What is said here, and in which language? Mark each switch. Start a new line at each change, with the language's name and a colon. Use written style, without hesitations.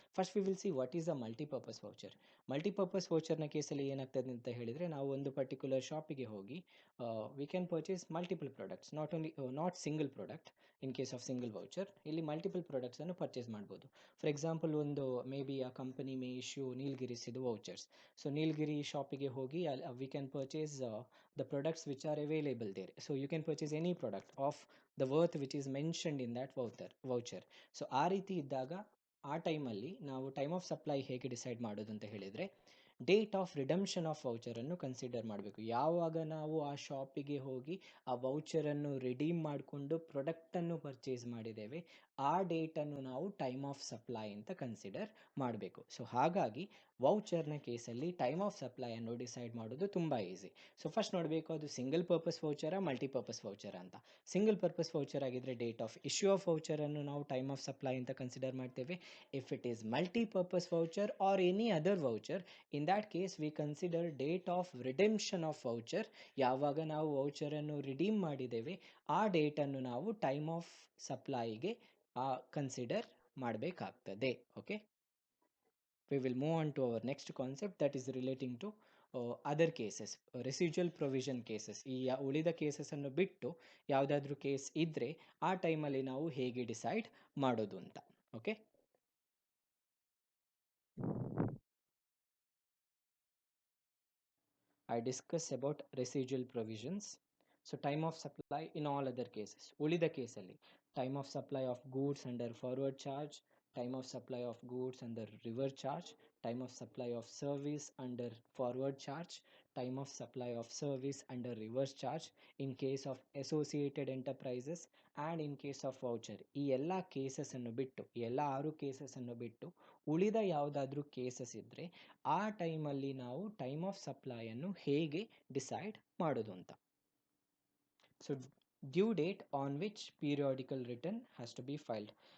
English: First we will see what is a multipurpose voucher.
Kannada: Multipurpose ವೌಚರ್ನ ಕೇಸಲ್ಲಿ ಏನಾಗ್ತದೆ ಅಂತ ಹೇಳಿದರೆ, ನಾವು ಒಂದು ಪರ್ಟಿಕ್ಯುಲರ್ ಶಾಪಿಗೆ ಹೋಗಿ
English: We can purchase multiple products, not single product. In case of single voucher
Kannada: ಇಲ್ಲಿ ಮಲ್ಟಿಪಲ್ ಪ್ರಾಡಕ್ಟ್ಸನ್ನು ಪರ್ಚೇಸ್ ಮಾಡ್ಬೋದು. ಫಾರ್ ಎಕ್ಸಾಂಪಲ್, ಒಂದು ಮೇ ಬಿ ಆ ಕಂಪನಿ ಮೇ ಇಶ್ಯೂ ನೀಲ್ಗಿರಿಸ್ ಇದು ವೌಚರ್ಸ್. ಸೊ ನೀಲ್ಗಿರಿ ಶಾಪಿಗೆ ಹೋಗಿ
English: We can purchase the products which are available there. So you can purchase any product of the worth which is mentioned in that voucher.
Kannada: So ಆ ರೀತಿ ಇದ್ದಾಗ ಆ ಟೈಮಲ್ಲಿ ನಾವು ಟೈಮ್ ಆಫ್ ಸಪ್ಲೈ ಹೇಗೆ ಡಿಸೈಡ್ ಮಾಡೋದು ಅಂತ ಹೇಳಿದರೆ, date of redemption of ವೌಚರನ್ನು consider ಮಾಡಬೇಕು. ಯಾವಾಗ ನಾವು ಆ ಶಾಪಿಗೆ ಹೋಗಿ ಆ ವೌಚರನ್ನು ರಿಡೀಮ್ ಮಾಡಿಕೊಂಡು ಪ್ರಾಡಕ್ಟನ್ನು ಪರ್ಚೇಸ್ ಮಾಡಿದ್ದೇವೆ ಆ ಡೇಟನ್ನು ನಾವು ಟೈಮ್ ಆಫ್ ಸಪ್ಲೈ ಅಂತ ಕನ್ಸಿಡರ್ ಮಾಡಬೇಕು. ಸೊ ಹಾಗಾಗಿ ವೌಚರ್ನ ಕೇಸಲ್ಲಿ ಟೈಮ್ ಆಫ್ ಸಪ್ಲೈಯನ್ನು ಡಿಸೈಡ್ ಮಾಡೋದು ತುಂಬ ಈಸಿ. ಸೊ ಫಸ್ಟ್ ನೋಡಬೇಕು, ಅದು ಸಿಂಗಲ್ ಪರ್ಪಸ್ ವೌಚರ ಮಲ್ಟಿಪರ್ಪಸ್ ವೌಚರ ಅಂತ. ಸಿಂಗಲ್ ಪರ್ಪಸ್ ವೌಚರ್ ಆಗಿದ್ದರೆ ಡೇಟ್ ಆಫ್ ಇಶ್ಯೂ ಆಫ್ ವೌಚರನ್ನು ನಾವು ಟೈಮ್ ಆಫ್ ಸಪ್ಲೈ ಅಂತ ಕನ್ಸಿಡರ್ ಮಾಡ್ತೇವೆ.
English: If it is multipurpose voucher or any other voucher, in that case we consider date of redemption of voucher.
Kannada: ಯಾವಾಗ ನಾವು ವೌಚರನ್ನು redeem ಮಾಡಿದ್ದೇವೆ ಆ ಡೇಟನ್ನು ನಾವು time of ಸಪ್ಲೈಗೆ consider ಮಾಡಬೇಕಾಗ್ತದೆ.
English: Okay, we will move on to our next concept, that is relating to other cases, residual provision cases.
Kannada: ಈ ಉಳಿದ ಕೇಸಸನ್ನು ಬಿಟ್ಟು ಯಾವುದಾದ್ರೂ ಕೇಸ್ ಇದ್ದರೆ ಆ ಟೈಮಲ್ಲಿ ನಾವು ಹೇಗೆ ಡಿಸೈಡ್ ಮಾಡೋದು ಅಂತ.
English: Okay, I discuss about residual provisions. So time of supply in all other cases.
Kannada: ಉಳಿದ ಕೇಸಲ್ಲಿ
English: time of supply of goods under forward charge, time of supply of goods under reverse charge, time of supply of service under forward charge, time of supply of service under reverse charge in case of associated enterprises and in case of voucher.
Kannada: ಈ ಎಲ್ಲ ಕೇಸಸನ್ನು ಬಿಟ್ಟು, ಈ ಎಲ್ಲ 6 ಕೇಸಸನ್ನು ಬಿಟ್ಟು ಉಳಿದ ಯಾವುದಾದ್ರೂ cases ಇದ್ದರೆ ಆ ಟೈಮಲ್ಲಿ ನಾವು ಟೈಮ್ ಆಫ್ ಸಪ್ಲೈಯನ್ನು ಹೇಗೆ ಡಿಸೈಡ್ ಮಾಡೋದು ಅಂತ.
English: So due date on which periodical return has to be filed.